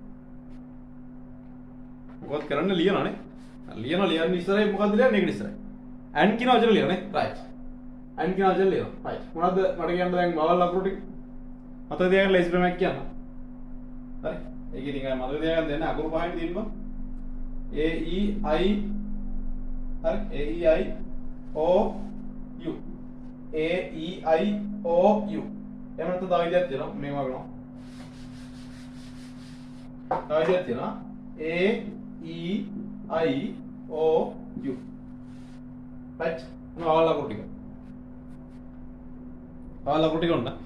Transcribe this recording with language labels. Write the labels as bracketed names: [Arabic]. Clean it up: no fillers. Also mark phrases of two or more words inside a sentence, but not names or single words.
[Sinhala] මොකද කරන්නේ ලියනවානේ. ලියන ඉස්සරහේ මොකද්ද ලියන්නේ? ඒකට ඉස්සරහේ. and කියන වචන ලියනනේ. right. and කියන වචන ලියනවා. right. මොනවද මට කියන්න දැන් vowel අකුරු ටික? මතක තියාගන්න ලේසි ප්‍රමයක් කියන්න. හරි. ඒක ඉතින් අය මතක තියාගන්න දෙන්න අකුරු පහෙන් තියෙනවා. [English] A E I [Sinhala] හරි [English] A E I O U A E I O U [Sinhala] එහෙම නැත්නම් තව විදිහක් තියෙනවා මේ වගේ නෝ තව විදිහක් තියෙනවා [English] A E I O U right [Sinhala] වවල් අකුරු ටික ඔන්න